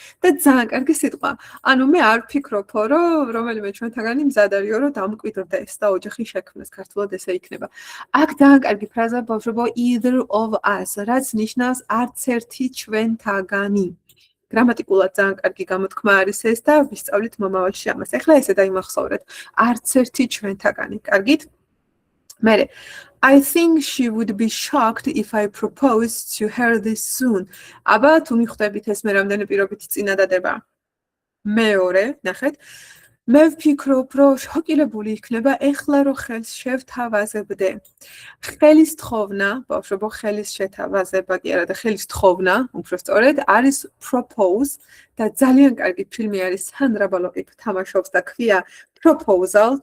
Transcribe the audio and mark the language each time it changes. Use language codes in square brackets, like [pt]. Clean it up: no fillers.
[ka] და ძალიან კარგი სიტყვა. ანუ მე არ ვფიქრობ, რომ რომელიმე ჩვენთაგანი მზად არისო, რომ დამკვიდრდეს და ოჯახი შექმნას, ქართულად ესე იქნება. აქ ძალიან კარგი ფრაზა ბავშვებო, either of us, რაც ნიშნავს არც ერთი ჩვენთაგანი. გრამატიკულად ძალიან კარგი გამოთქმა არის ეს და ვისწავლით მომავალში ამას. ეხლა ესე დაიმახსოვრეთ, არც ერთი ჩვენთაგანი. კარგით? [en] მერე I think she would be shocked if I proposed to her this soon. [ka] აბა თუ მიხვდებით ეს მე რამდენი პირობითი წინადადება. მეორე, ნახეთ. მე ვფიქრობ, რომ შოკირებული იქნება ეხლა რომ ხელს შევთავაზებდე. ხელის თხოვნა, ბავშვებო, ხელის შეთავაზება კი არა და ხელის თხოვნა, უფრო სწორედ, არის propose და ძალიან კარგი ფილმი არის სანდრა ბალოკი თამაშობს და ქვია proposal.